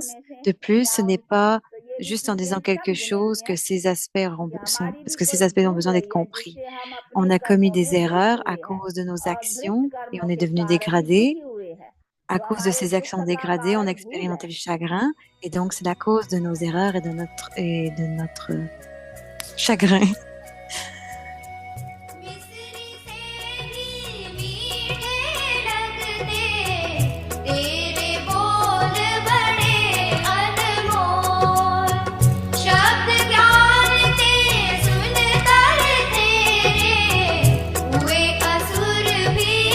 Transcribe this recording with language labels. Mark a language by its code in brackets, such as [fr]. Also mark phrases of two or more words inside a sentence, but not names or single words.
[fr] De plus, ce n'est pas juste en disant quelque chose que ces aspects parce que ces aspects ont besoin d'être compris. On a commis des erreurs à cause de nos actions et on est devenu dégradé. À cause de ces actions dégradées, on a expérimenté le chagrin et donc c'est la cause de nos erreurs et de notre chagrin. [hi] मिस्री से भी मीठे लगते तेरे बोल बड़े अनमोल शब्द ज्ञान ते सुन कर तेरे हुए असुर भी